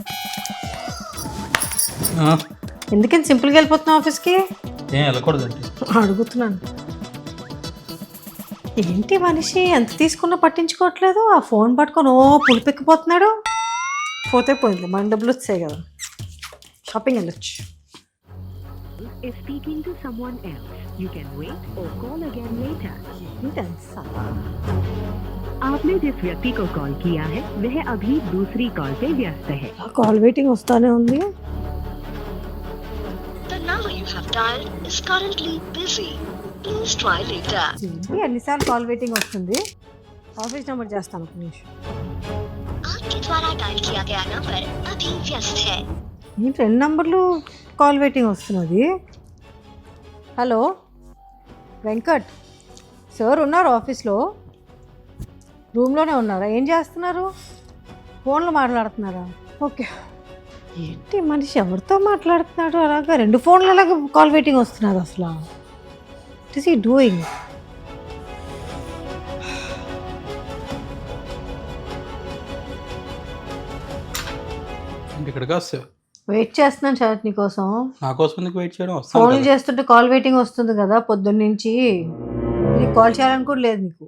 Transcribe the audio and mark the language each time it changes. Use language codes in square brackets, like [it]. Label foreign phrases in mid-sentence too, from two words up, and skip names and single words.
[te] ఎందుకని సింపుల్గా వెళ్ళిపోతున్నావు ఆఫీస్కి? ఏం వెళ్ళకూడదండి. అడుగుతున్నాను. ఏంటి మనిషి ఎంత తీసుకున్నా పట్టించుకోవట్లేదు. ఆ ఫోన్ పట్టుకొని పులిపెక్కిపోతున్నాడు. పోతే పోయింది, మన డబ్బులు వచ్చాయి కదా, షాపింగ్ వెళ్ళొచ్చు. [en] is speaking to someone else. You can wait or call again later. [hi] आपने जिस व्यक्ति को कॉल किया है वह अभी दूसरी कॉल पे व्यस्त है. [en] call waiting [te] వస్తానే ఉంది. [en] The number you have dialed is currently busy. Please try later. [te] ఎన్నిసార్లు [en] call waiting [te] వస్తుంది? [en] office number [te] చేస్తాను ఒక నిమిషం. [hi] आपके द्वारा डायल किया गया नंबर अभी व्यस्त है. [te] ఏంటి 2 నంబర్లు [en] call waiting [te] వస్తున్నది? హలో వెంకట్ సార్ ఉన్నారు ఆఫీస్లో? రూమ్లోనే ఉన్నారా? ఏం చేస్తున్నారు? ఫోన్లో మాట్లాడుతున్నారా? ఓకే. ఏంటి మనిషి ఎవరితో మాట్లాడుతున్నాడు? అలాగా 2 ఫోన్లు అలాగా [en] call waiting [te] వస్తున్నారు అసలు. [en] What is he doing? [te] ఇక్కడికి వస్తా. వెయిట్ చేస్తున్నాను శరత్ నీకోసం. నా కోసం నీకు వెయిట్ చేయడం ఫోన్లు వస్తాను. చేస్తుంటే [en] call waiting [te] వస్తుంది కదా పొద్దున్న నుంచి. నీకు కాల్ చేయాలని కూడా లేదు నీకు.